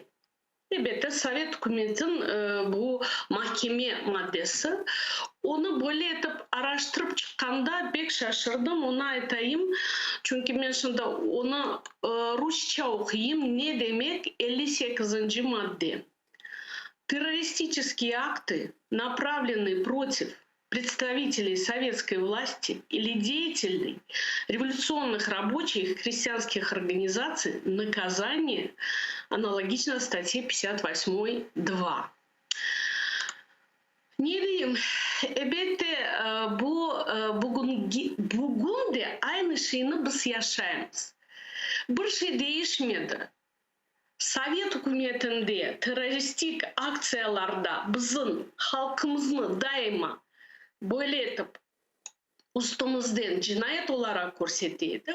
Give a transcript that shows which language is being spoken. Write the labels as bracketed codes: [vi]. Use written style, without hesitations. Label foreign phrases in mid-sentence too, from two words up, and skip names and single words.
[crh] Elbette Sovet hükümetin bu mahkeme maddesi. Onu böyle etip araştırıp çıkkanda pek şaşırdım, onu aytayım. Çünkü ben şimdi onu Rusça okuyayım. Ne demek 58. madde? [ru] Террористические акты, направленные против представителей советской власти или деятелей революционных рабочих и крестьянских организаций, наказание аналогично статье 58.2. [crh] Ne diyeyim? Elbette bugün de aynı şeyini biz yaşayamız. Bir şey değişmedi. Sovet hükümetinde teröristik aksiyalarda bizim halkımızı daima böyle etip üstümüzden cinayet olarak gösterdi.